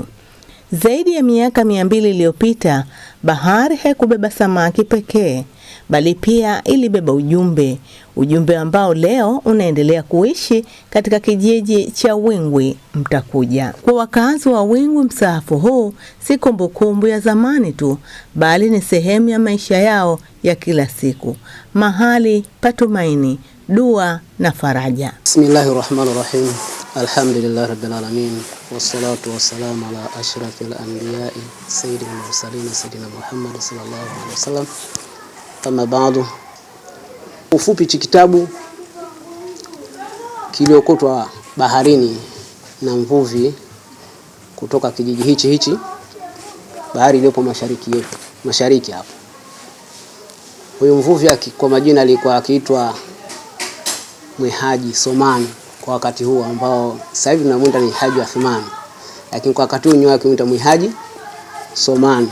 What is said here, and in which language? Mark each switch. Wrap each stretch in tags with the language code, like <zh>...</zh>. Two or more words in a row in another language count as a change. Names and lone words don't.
<sw>Zaidi ya miaka 200 iliyopita, bahari haikubeba samaki pekee, bali pia ilibeba ujumbe ambao leo unaendelea kuishi katika kijiji cha Wingwi Mtakuja. Kwa wakazi wa Wingwi, msaafu huu si kumbukumbu ya zamani tu, bali ni sehemu ya maisha yao ya kila siku, mahali patumaini, dua na faraja.</sw> <ar>Bismillahirrahmanirrahim. الحمد لله رب العالمين والصلاة والسلام على أشرف الأنبياء سيد المرسلين سيدنا محمد صلى الله عليه وسلم.</ar> <sw>Kama baadu, ufupi kitabu kiliokotwa baharini na mvuvi kutoka kijiji hichi bahari iliyopo mashariki hapo. Huyo mvuvi kwa majina alikuwa akiitwa Mwihaji Somani kwa wakati huo, ambao sasa hivi tunamuita ni Haji Athmani, lakini kwa wakati huo nyoa akimuita Mwihaji Somani.</sw>